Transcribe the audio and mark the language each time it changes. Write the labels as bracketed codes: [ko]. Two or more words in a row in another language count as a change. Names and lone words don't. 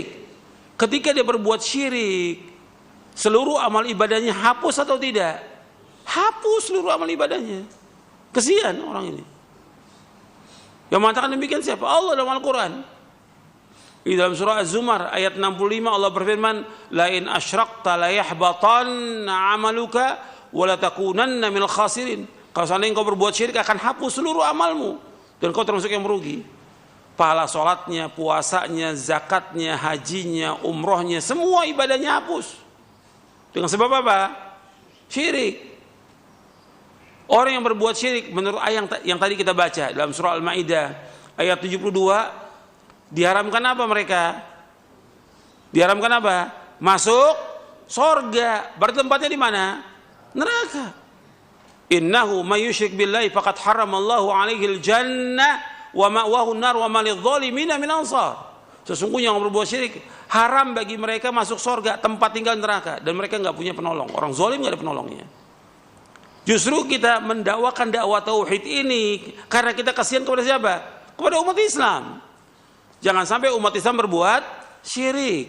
[id] Ketika dia berbuat syirik, seluruh amal ibadahnya hapus atau tidak? Hapus seluruh amal ibadahnya. Kesian orang ini. Yang mengatakan demikian siapa? Allah dalam Al-Quran. Di dalam surah Az-Zumar ayat 65 Allah berfirman, [ar] لئن أشركت ليحبطن عملك ولا تكونن من الخاسرين. [id] Kalau seandainya kau berbuat syirik akan hapus seluruh amalmu dan kau termasuk yang merugi. Pahala salatnya, puasanya, zakatnya, hajinya, umrohnya, semua ibadahnya hapus. Dengan sebab apa? Syirik. Orang yang berbuat syirik menurut ayat yang tadi kita baca dalam surah Al-Maidah ayat 72, diharamkan apa mereka? Diharamkan apa? Masuk sorga. Berarti tempatnya di mana? Neraka. [ar] إنه من يشرك بالله فقد حرم الله عليه الجنة ومأواه النار وما للظالمين من أنصار. [id] Sesungguhnya yang berbuat syirik haram bagi mereka masuk sorga, tempat tinggal neraka, dan mereka enggak punya penolong. Orang zalim enggak ada penolongnya. Justru kita mendakwakan dakwah tauhid ini karena kita kasihan kepada siapa? Kepada umat Islam. Jangan sampai umat Islam berbuat syirik.